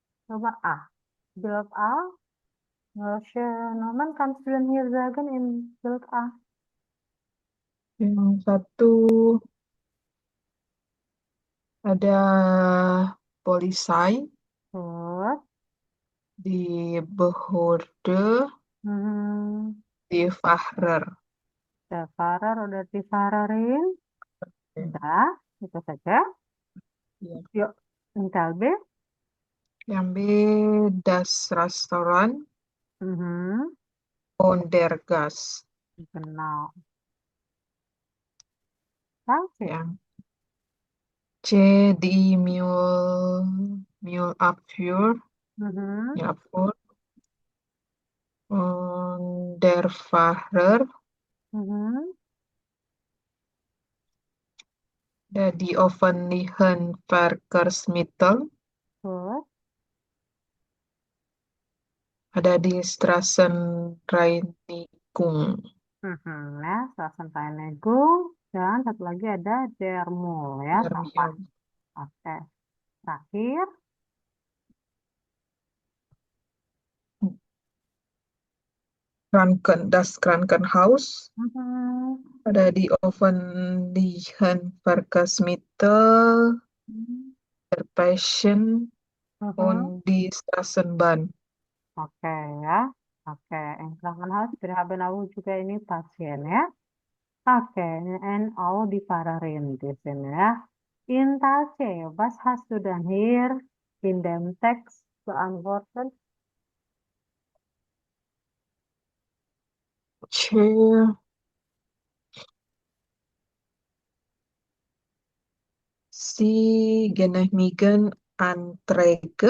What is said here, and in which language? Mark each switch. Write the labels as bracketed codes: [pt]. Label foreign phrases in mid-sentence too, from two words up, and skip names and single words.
[id] Coba A. [de] Bild A. Welche Nomen kannst du denn hier sagen in Bild A? [id] Yang satu ada Polisai [de] Gut. [id] di Behörde Hmm. di Fahrer. [de] Der Fahrer oder die Fahrerin. [id] Oke. Dah, itu saja. Iya. Yuk, Intel B. Yang B, [de] Das Restaurant Mhm. und der Gast. Genau. Danke. [id] Yang C, [de] die Müllabfuhr, Mhm. Müllabfuhr und der Fahrer, Mhm. die öffentlichen Verkehrsmittel Gut. [id] ada di Straßenreinigung. Mhm. Ya, Straßenreinigung. Dan satu lagi ada Dermul ya, sampah. Darmium. Oke. Terakhir. [de] Das Krankenhaus Mhm. [id] ada di [de] öffentlichen Verkehrsmittel Mhm. der Patient Mhm. und die Straßenbahn. [id] Oke ya. Oke. [de] En Krankenhaus, wir haben auch [id] juga ini pasien ya. Oke. [de] En auch die Fahrerin [id] di sini ya. [de] In C, was hast du denn hier in dem Text beantwortet? C. Sie genehmigen Anträge